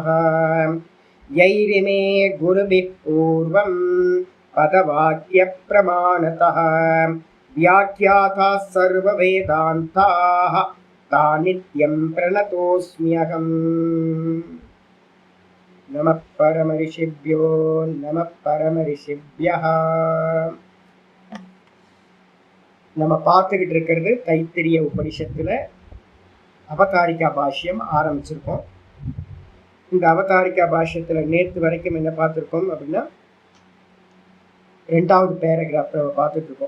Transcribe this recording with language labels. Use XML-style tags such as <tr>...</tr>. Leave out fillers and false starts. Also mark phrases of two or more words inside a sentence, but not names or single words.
<sa>यैरिमे गुरुभिः पूर्वं पदवाक्यप्रमाणतः व्याख्याताः सर्ववेदान्ताः तान् नित्यं प्रणतोऽस्म्यहम्। नमः परमऋषिभ्यो नमः परमऋषिभ्यः.</sa> <ta>நம்ம பார்த்துக்கிட்டு இருக்கிறது தைத்திரிய உபனிஷத்துல அவதாரிகா பாஷ்யம் ஆரம்பிச்சிருக்கோம். இந்த அவதாரிகா பாஷ்யத்துல நேற்று வரைக்கும் என்ன பார்த்துருக்கோம் அப்படின்னா 2வது பேராகிராஃப் பார்த்துட்டு இருக்கோம்.</ta>